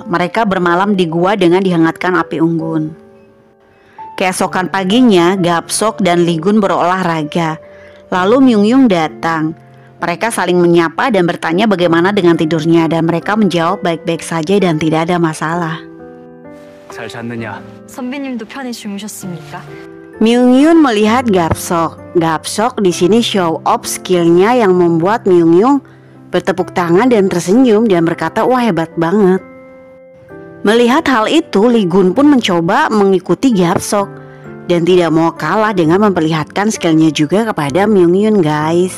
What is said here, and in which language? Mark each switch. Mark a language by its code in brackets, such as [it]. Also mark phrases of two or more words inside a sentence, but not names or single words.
[id] Mereka bermalam di gua dengan dihangatkan api unggun. Keesokan paginya, Gap-sok dan Lee-gun berolahraga. Lalu Myung-yun datang. Mereka saling menyapa dan bertanya bagaimana dengan tidurnya dan mereka menjawab baik-baik saja dan tidak ada masalah. [ko] 잘 잤느냐? 선배님도 편히 주무셨습니까? [id] Myung-yun melihat Gapsok. Gapsok di sini [en] show off [id] skillnya yang membuat Myung-yun bertepuk tangan dan tersenyum dan berkata, wah hebat banget. Melihat hal itu, Lee Gun pun mencoba mengikuti Gapsok dan tidak mau kalah dengan memperlihatkan skillnya juga kepada Myung-yun guys.